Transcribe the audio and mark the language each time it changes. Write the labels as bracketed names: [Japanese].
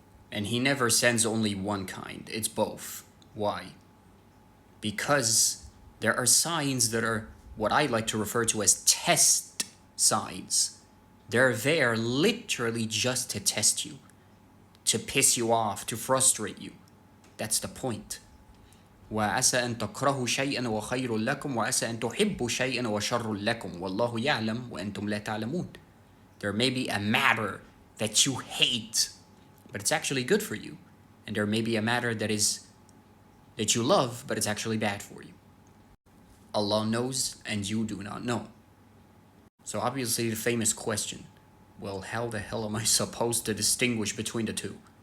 [English] And He never sends only one kind, it's both. Why? Because there are signs that are what I like to refer to as test signs. They're there literally just to test you, to piss you off, to frustrate you. That's the point. [Arabic] وعسى أن تكرهوا شيئا وخير لكم وعسى أن تحبوا شيئا وشر لكم والله يعلم وأنتم لا تعلمون. [English] There may be a matter that you hate, but it's actually good for you. And there may be a matter that you love, but it's actually bad for you. Allah knows and you do not know. So obviously the famous question, well, how the hell am I supposed to distinguish between the two?